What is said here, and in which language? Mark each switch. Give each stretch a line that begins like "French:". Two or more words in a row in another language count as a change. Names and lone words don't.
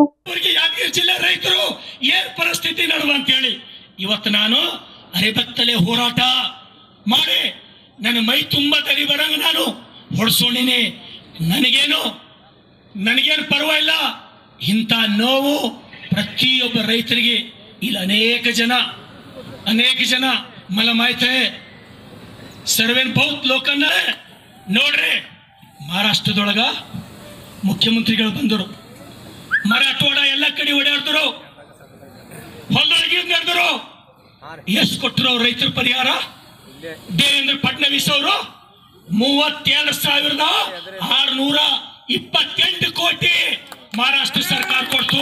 Kannada: ಜಿಲ್ಲೆ ರೈತರು ಏನ್ ಪರಿಸ್ಥಿತಿ ನಡುವ ಅಂತ ಹೇಳಿ ಇವತ್ತು ನಾನು ಅರೆಬತ್ತಲೆ ಹೋರಾಟ ಮಾಡಿ ನನ್ನ ಮೈ ತುಂಬ ತಡಿ ಬರಂಗ ನಾನು ಹೊಡ್ಸೋಣಿನಿ. ನನಗೇನು ಪರವಾಗಿಲ್ಲ. ಇಂಥ ನೋವು ಪ್ರತಿಯೊಬ್ಬ ರೈತರಿಗೆ ಇಲ್ಲಿ ಅನೇಕ ಜನ
Marathi: मला माहित आहे. सर्वेन बहुत लोकांना
Kannada: ನೋಡ್ರಿ, ಮಹಾರಾಷ್ಟ್ರದೊಳಗ ಮುಖ್ಯಮಂತ್ರಿಗಳು ಬಂದರು, ಮರಾಠವಾಡ ಎಲ್ಲ ಕಡೆ ಓಡಾಡ್ತಾರೆ, ಹೊಲದೊಳಗೆ ನಡೆದರು. ಎಷ್ಟು ಕೊಟ್ಟರು ರೈತರ ಪರಿಹಾರ? ದೇವೇಂದ್ರ ಫಡ್ನವೀಸ್ ಅವರು 32,628 ಕೋಟಿ ಮಹಾರಾಷ್ಟ್ರ ಸರ್ಕಾರ ಕೊಡ್ತು.